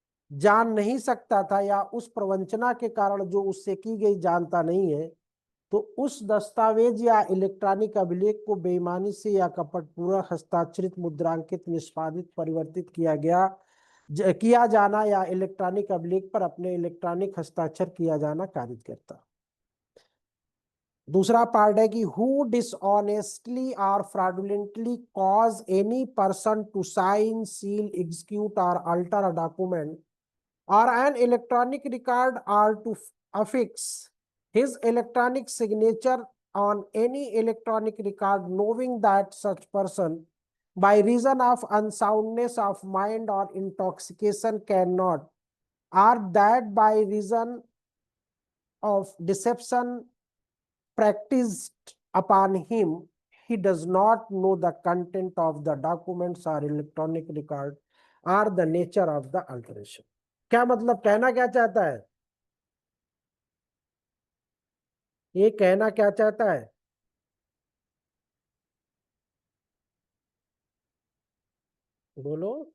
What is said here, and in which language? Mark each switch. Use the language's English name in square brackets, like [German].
[Hindi] जान नहीं सकता था या उस प्रवंचना के कारण जो उससे की गई जानता नहीं है, तो उस दस्तावेज या इलेक्ट्रॉनिक अभिलेख को बेईमानी से या कपटपूर्वक हस्ताक्षरित, मुद्रांकित, निष्पादित, परिवर्तित किया जाना या इलेक्ट्रॉनिक अभिलेख पर अपने इलेक्ट्रॉनिक हस्ताक्षर किया जाना कारित करता। [English] दूसरा पार्ट है कि हु डिसऑनेस्टली और fraudulently cause any person to sign, seal, execute और alter a document or an electronic record or to affix his electronic signature on any electronic record, knowing that such person by reason of unsoundness of mind or intoxication cannot, or that by reason of deception practiced upon him, he does not know the content of the documents or electronic record or the nature of the alteration। [Hindi] क्या मतलब, कहना क्या चाहता है? ये कहना क्या चाहता है? बोलो।